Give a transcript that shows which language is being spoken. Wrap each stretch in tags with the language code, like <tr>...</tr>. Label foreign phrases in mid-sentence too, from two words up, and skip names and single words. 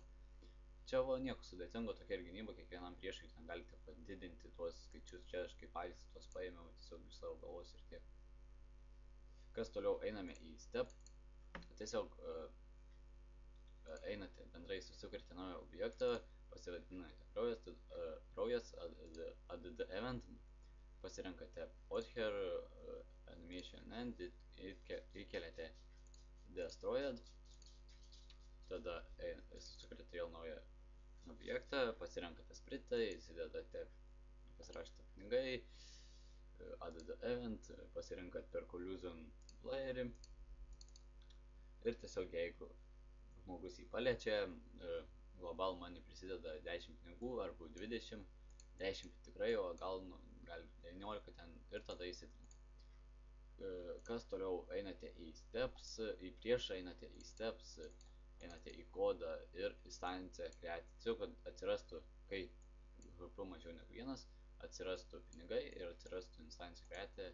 <lt>Čia nieko sudėtingo, tokia ir gynyba, kiekvienam priešui ten galite padidinti tuos skaičius, čia aš kaip patys tuos paėmiau tiesiog iš savo galvos ir tiek. Kas toliau, einame į step, tiesiog einate bendrai susikurti naują objektą, pasivadinate kraujas,</lt> <en>add event,</en> <lt>pasirenkate author,</lt> <en>animation end,</en> <lt>įkeliate destroyed, tada susikuriate vėl naują objektą, pasirenkate spritą, įsidedate, pasirašyti pinigai,</lt> <en>add event,</en> <lt>pasirenkate per collusion playerį ir tiesiog jeigu žmogus jį paliečia,</lt> <en>global money</en> <lt>prisideda 10 pinigų arba 20, 10 tikrai, o gal 19 ten ir tada įsitrina. Kas toliau, einate į steps, į priešą einate į steps, einate į kodą ir instanciją kreaciją, kad atsirastų, kai HP mažiau negu 1, atsirastų pinigai ir atsirastų instancijų kreaciją.</lt>